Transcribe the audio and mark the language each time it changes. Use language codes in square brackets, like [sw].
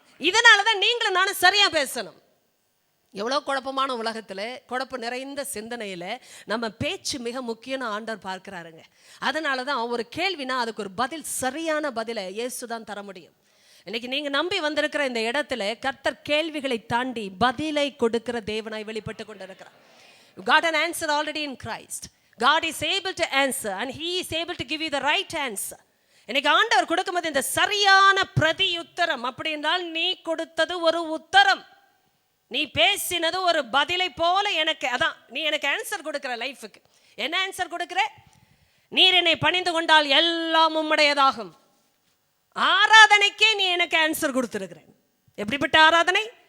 [ta] இதனாலதான் நீங்களும் நானும் சரியா பேசணும். எவ்வளோ குழப்பமான உலகத்தில், குழப்பம் நிறைந்த சிந்தனையில் நம்ம பேச்சு மிக முக்கியம்னு ஆண்டவர் பார்க்கிறாருங்க. அதனால தான் ஒரு கேள்வினா அதுக்கு ஒரு பதில், சரியான பதிலை இயேசு தான் தர முடியும். இன்னைக்கு நீங்க நம்பி வந்திருக்கிற இந்த இடத்துல கர்த்தர் கேள்விகளை தாண்டி பதிலை கொடுக்கிற தேவனாய் வெளிப்பட்டு கொண்டிருக்கிறார். [en] You got an answer already in Christ. God is able to answer and he is able to give you the right answer. [ta] இன்னைக்கு ஆண்டவர் கொடுக்கும்போது இந்த சரியான பிரதி உத்தரம், அப்படி என்றால் நீ கொடுத்தது ஒரு உத்தரம், நீ பேசினது ஒரு பதிலை போல எனக்கு. அதான் நீ எனக்கு ஆன்சர் கொடுக்கிற லைஃபுக்கு. என்ன ஆன்சர் கொடுக்கிற? நீர் என்னை பணிந்து கொண்டால் எல்லாம் உம்முடையதாகும். ஆராதனைக்கே நீ எனக்கு ஆன்சர் கொடுத்திருக்கிறேன். எப்படிப்பட்ட ஆராதனை?